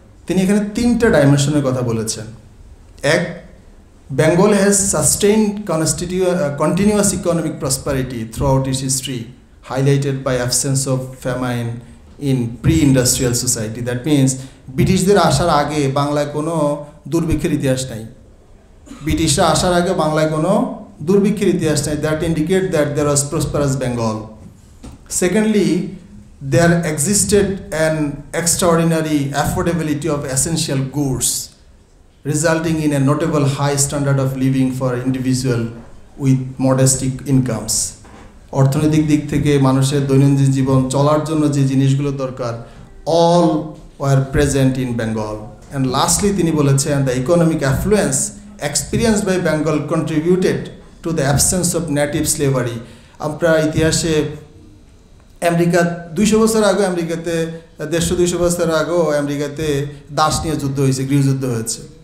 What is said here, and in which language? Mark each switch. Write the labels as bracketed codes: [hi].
[bn] তিনি এখানে 3টা ডাইমেনশনের কথা বলেছেন। এক, [en] Bengal has sustained continuous economic prosperity throughout its history, highlighted by absence of famine in pre industrial society. That means [bn] ব্রিটিশদের আসার আগে বাংলায় কোনো দুর্ভিক্ষের ইতিহাস নাই। ব্রিটিশরা আসার আগে বাংলায় কোনো দুর্ভিক্ষের ইতিহাস নাই। [en] That indicate that there was prosperous Bengal. Secondly, there existed an extraordinary affordability of essential goods, resulting in a notable high standard of living for individual with modest incomes. [bn] অর্থনৈতিক দিক থেকে মানুষের দৈনন্দিন জীবন চলার জন্য যে জিনিসগুলো দরকার, [en] all were present in Bengal. And lastly, [bn] তিনি বলেছেন [en] the economic affluence experienced by Bengal contributed to the absence of native slavery. [bn] আমরা ইতিহাসে আমেরিকা 200 বছর আগে, আমেরিকাতে 150-200 বছর আগেও আমেরিকাতে দাস নিয়ে যুদ্ধ হয়েছে, গৃহযুদ্ধ হয়েছে।